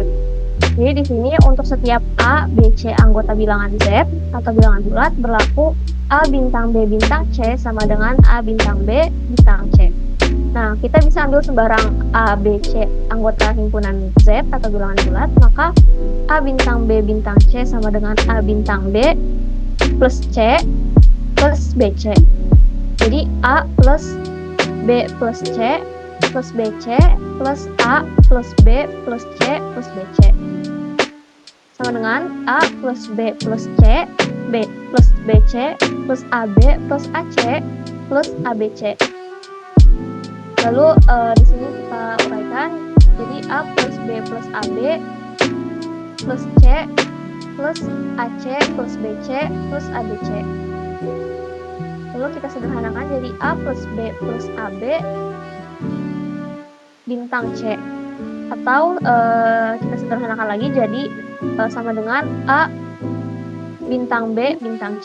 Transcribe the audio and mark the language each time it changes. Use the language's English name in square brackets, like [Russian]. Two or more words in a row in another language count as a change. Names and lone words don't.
[Indonesian] Jadi di sini untuk setiap A, B, C anggota bilangan Z atau bilangan bulat berlaku A bintang B bintang C sama dengan A bintang B bintang C. Nah, kita bisa ambil sembarang A, B, C anggota himpunan Z atau bilangan bulat, maka A bintang B bintang C sama dengan A bintang B plus C plus BC. Jadi A plus B plus C plus BC plus A plus B plus C plus BC sama dengan A plus B plus C B plus BC plus AB plus AC plus ABC. Lalu di sini kita uraikan, jadi A plus B plus AB plus C plus AC plus BC plus ABC. Lalu kita sederhanakan jadi A plus B plus AB bintang C, atau kita sederhanakan lagi jadi sama dengan A bintang B bintang C.